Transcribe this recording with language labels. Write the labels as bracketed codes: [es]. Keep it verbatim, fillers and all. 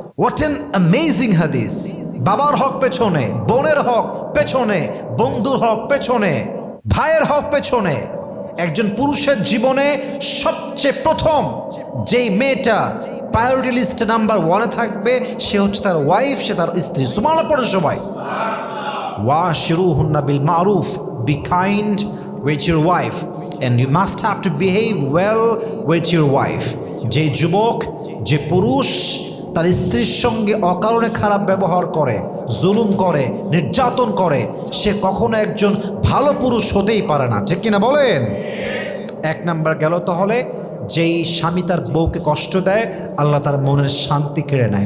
[en] what an amazing [bn] হাদিস! বাবার হক পেছনে, বোনের হক পেছনে, বন্ধুর হক পেছনে, ভাইয়ের হক পেছনে। একজন পুরুষের জীবনে সবচেয়ে প্রথম যেই মেয়েটা প্রায়োরিটি লিস্টে নাম্বার ওয়ানে থাকবে, সে হচ্ছে তার ওয়াইফ, সে তার স্ত্রী। সুবহানাল্লাহ পড়ে সবাই। [ar] ওয়াশিরুহুন্না বিল মারুফ, [en] Be kind with your wife and you must have to behave well with your wife. [bn] যে যুবক, যে পুরুষ তার স্ত্রীর সঙ্গে অকারণে খারাপ ব্যবহার করে, জুলুম করে, নির্যাতন করে, সে কখনো একজন ভালো পুরুষ হতেই পারে না। ঠিক কিনা বলেন? এক নাম্বার গেল। তাহলে যেই স্বামী তার বউকে কষ্ট দেয়, আল্লাহ তার মনের শান্তি কেড়ে নেয়।